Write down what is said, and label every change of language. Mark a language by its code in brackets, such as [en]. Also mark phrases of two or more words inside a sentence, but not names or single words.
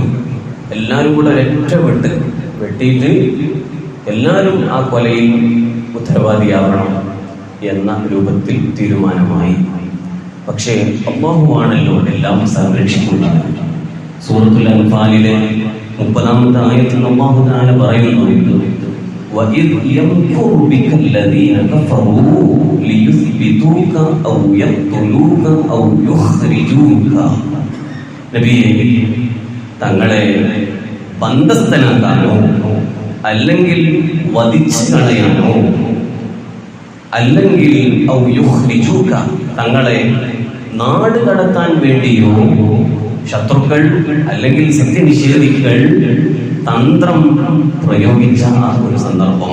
[ml] എല്ലാവരും കൂടെ ഒരൊറ്റ വെട്ടിയിട്ട് എല്ലാവരും ആ കൊലയിൽ ഉത്തരവാദിയാവണം എന്ന രൂപത്തിൽ തീരുമാനമായി. പക്ഷേ അല്ലാഹുവാണല്ലോ എല്ലാം സംരക്ഷിക്കുന്നത്. സൂറത്തുൽ അൻഫാലിലെ 30-ാമത്തെ ആയത്തിൽ [ar] الله تعالى [ml] പറയുന്നു, [ar] وَإِذْ يَمْكُرُ بِكَ الَّذِينَ كَفَرُوا لِيُثْبِتُوكَ أَوْ يَقْتُلُوكَ أَوْ يُخْرِجُوكَ. [ml] നബിയെ, തങ്ങളെ ബന്ധസ്ഥനാക്കാനോ അല്ലെങ്കിൽ വധിച്ചു കളയാനോ അല്ലെങ്കിൽ [ar] أو يخرجوك [ml] തങ്ങളെ നാട് കടത്താൻ വേണ്ടിയോ ശത്രുക്കൾ അല്ലെങ്കിൽ സത്യനിഷേധികൾ തന്ത്രം പ്രയോഗിച്ച ആ ഒരു സന്ദർഭം.